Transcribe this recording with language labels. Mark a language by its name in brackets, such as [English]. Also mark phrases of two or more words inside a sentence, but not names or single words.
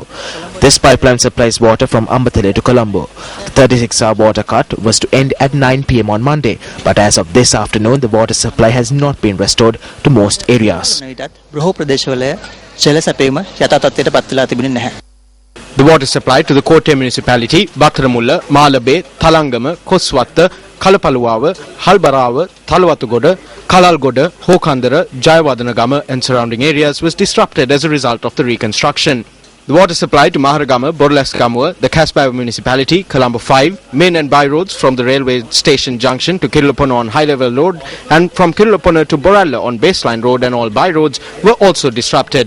[English] This pipeline supplies water from Ambatale to Colombo. The 36-hour water cut was to end at 9 p.m. on Monday, but as of this afternoon, the water supply has not been restored to most areas. The water supply to the Kotte municipality, Battaramulla, Malabe, Thalangama, Koswatta, Kalapaluava, Halbarawa, Thalawatugoda, Kalalgoda, Hokandara, Jayawadanagama and surrounding areas was disrupted as a result of the reconstruction. The water supply to Maharagama, Borlaskamua, the Kasbah municipality, Colombo 5, main and by roads from the railway station junction to Kirulapona on high-level road and from Kirulapona to Boralla on baseline road and all by roads were also disrupted.